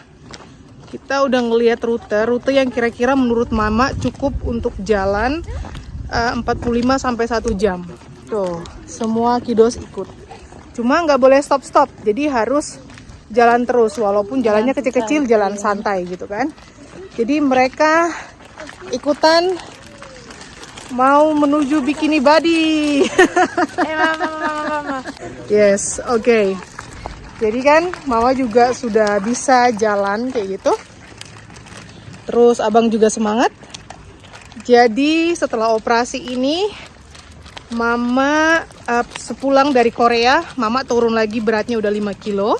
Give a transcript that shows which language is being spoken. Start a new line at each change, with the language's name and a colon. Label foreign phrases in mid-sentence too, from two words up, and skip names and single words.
Indonesian: Kita udah ngelihat rute yang kira-kira menurut Mama cukup untuk jalan 45 sampai 1 jam. Tuh, semua kiddos ikut. Cuma nggak boleh stop-stop. Jadi harus jalan terus walaupun jalannya kecil-kecil, jalan santai gitu kan. Jadi mereka ikutan mau menuju Bikini Body. Mama. Yes, oke. Jadi kan Mama juga sudah bisa jalan kayak gitu. Terus abang juga semangat. Jadi setelah operasi ini Mama sepulang dari Korea, Mama turun lagi, beratnya udah 5 kilo.